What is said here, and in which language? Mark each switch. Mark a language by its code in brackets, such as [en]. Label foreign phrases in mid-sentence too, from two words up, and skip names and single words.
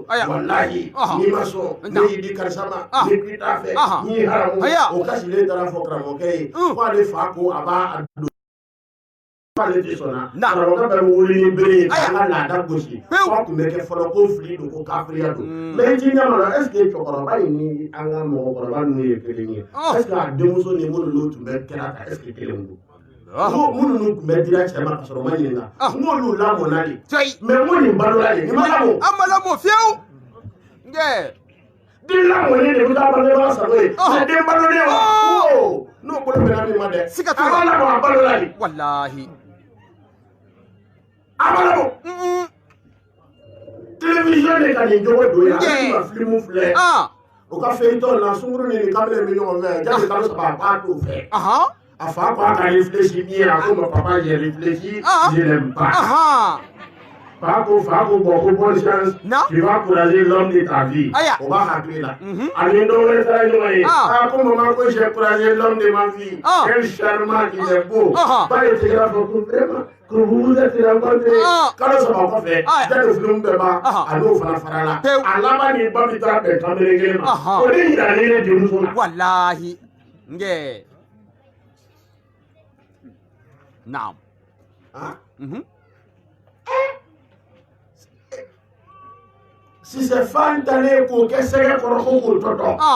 [bm] Walahi n'i ma sɔn ne y'i di karisa ma n'i k'i t'a fɛ n'i ye haramu o kasilen taara fɔ karamɔgɔkɛ ye ko ale fa ko a b'a don. Ale tɛ sɔnna. Karamɔgɔkɛ bɛ wuli ni bere ye k'an ka laada gosi. F'a tun bɛ kɛ fɔlɔ ko fili don ko kafiriya don. Mais i t'i ɲɛ ma la [fr] est-ce que [bm] cɛkɔrɔba in ni an ka mɔgɔkɔrɔba ninnu ye kelen ye? [fr] Est-ce que [bm] a denmuso ni minnu tun bɛ kɛra ta [fr] est-ce que [bm] kelen don? Minnu tun bɛ dira cɛ ma ka sɔrɔ ma ɲininka. N k'olu lamɔna de. Mais n ko nin balola de. Nin ma lamɔ. An ma lamɔ fiyewu. Den lamɔlen de bɛ taa bangebaga sago ye. Mais den balolen wa? N'o bolo bɛnna min ma dɛ. Siga t'o la. A ma lamɔ a balola de. Walahi. A ma lamɔ. Télévision de ka nin jogo don yan. Ale ka filimu filɛ. O ka feuilleton na sunkuru ni nin kamalen bɛ ɲɔgɔn fɛ. Jaabi kalo 3 a b'a t'o fɛ. A fa ko a ka [fr] réfléchi bien [bm] a ko [fr] ma papa j'ai réfléchi je n'aime pas. [bm] Fa ko [fr] bon ko bonne chance tu vas encourager l'homme de ta vie. [bm] O b'a hakili la. Ani dɔ wɛrɛ taara ɲɔgɔn ye. [fr] Ko maman ko j'ai encouragé l'homme de ma vie. Quel charmant il est beau. [bm] Ba ye tigɛra fɔ ko [fr] vraiment que vous vous êtes rencontrés. [bm] Kalo 3 kɔfɛ jaabi filimu bɛɛ ban a n'o fana fara la. A laban ni ba bi taa bɛn kamalen kelen ma. O de yiralen ne denmuso la. Walahi. Nge. Naam. [fr] Si c'est [bm] fan talen k'o kɛ sɛgɛ kɔrɔ ko k'o tɔtɔ.